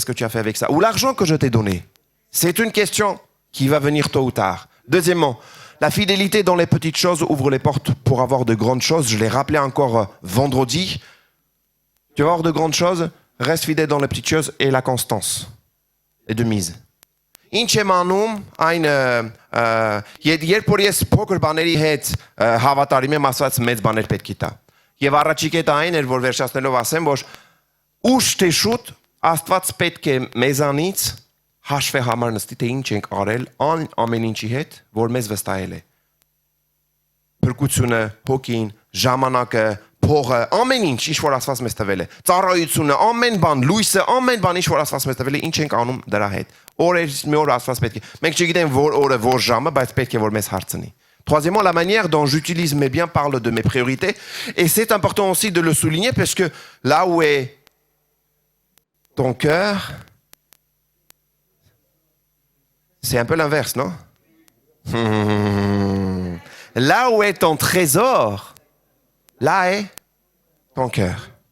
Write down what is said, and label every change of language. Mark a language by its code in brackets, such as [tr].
[fr] Qu'est-ce que tu as fait avec ça? Ou l'argent que je t'ai donné. C'est une question qui va venir tôt ou tard. Deuxièmement, la fidélité dans les petites choses ouvre les portes pour avoir de grandes choses. Je l'ai rappelé encore vendredi. Tu vas avoir de grandes choses, reste fidèle dans les petites choses et la constance est de mise. [hy] Ինչ եմ անում այն երբ որ ես փոքր բաների հետ հավատարիմ եմ ասած մեծ բաներ պետք է տա։ Եվ առաջի կետը այն էր, որ վերջացնելով ասեմ, որ ուշ թե շուտ Աստված պետք է մեզանից հաշվի համար նստի, թե ինչ ենք արել ամեն ինչի հետ, որ մեզ վստահել է։ Փրկությունը, հոգին, ժամանակը, փողը, ամեն ինչ, ինչ որ Աստված մեզ տվել է։ Ծառայությունը, ամեն բան, լույսը, ամեն բան, ինչ որ Աստված մեզ տվել է, ինչ ենք անում դրա հետ։ Օրերից մի օր Աստված պետք է։ Մենք չգիտենք որ օրը, որ ժամը, բայց պետք է որ մեզ հարցնի։ [fr] Troisièmement, la manière dont j'utilise mes biens parle de mes priorités. Et c'est important aussi de le souligner parce que là où est ton cœur, c'est un peu l'inverse, non? Là où est ton trésor, là est ton cœur.